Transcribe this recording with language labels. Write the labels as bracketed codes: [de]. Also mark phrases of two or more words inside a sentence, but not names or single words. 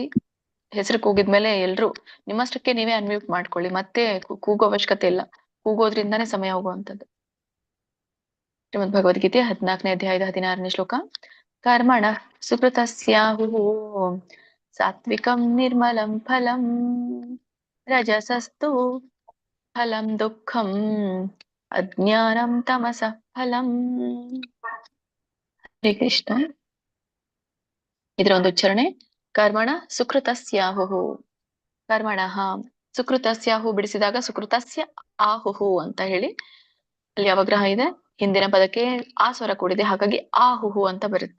[kn] ಹೆಸರು ಕೂಗಿದ್ಮೇಲೆ ಎಲ್ರು ನಿಮ್ಮಷ್ಟಕ್ಕೆ ನೀವೇ ಅನ್ಮ್ಯೂಟ್ ಮಾಡ್ಕೊಳ್ಳಿ, ಮತ್ತೆ ಕೂಗೋ ಅವಶ್ಯಕತೆ ಇಲ್ಲ, ಕೂಗೋದ್ರಿಂದಾನೇ ಸಮಯ ಹೋಗುವಂಥದ್ದು. ಶ್ರೀಮದ್ ಭಗವದ್ಗೀತೆ 14ನೇ ಅಧ್ಯಾಯದ 16ನೇ ಶ್ಲೋಕ. [sa] ಕರ್ಮಣ ಸುಕೃತಸ್ಯಾಹುಃ ಸಾತ್ವಿಕಂ ನಿರ್ಮಲಂ ಫಲಂ ರಜಸಸ್ತು ಫಲಂ ದುಃಖಂ ಅಜ್ಞಾನಂ ತಮಸಃ ಫಲಂ. [kn] ಹರೇ ಕೃಷ್ಣ. ಇದರ ಒಂದು ಉಚ್ಚಾರಣೆ [sa] ಕರ್ಮಣ ಸುಕೃತಸ್ಯಾಹುಹು. ಕರ್ಮಣಃ ಸುಕೃತಸ್ಯಾಹು [kn] ಬಿಡಿಸಿದಾಗ [sa] ಸುಕೃತಸ್ಯ ಆಹುಹು [kn] ಅಂತ ಹೇಳಿ ಅಲ್ಲಿ ಅವಗ್ರಹ ಇದೆ. ಹಿಂದಿನ ಪದಕ್ಕೆ ಆ ಸ್ವರ ಕೂಡಿದೆ, ಹಾಗಾಗಿ ಆಹುಹು ಅಂತ ಬರುತ್ತೆ.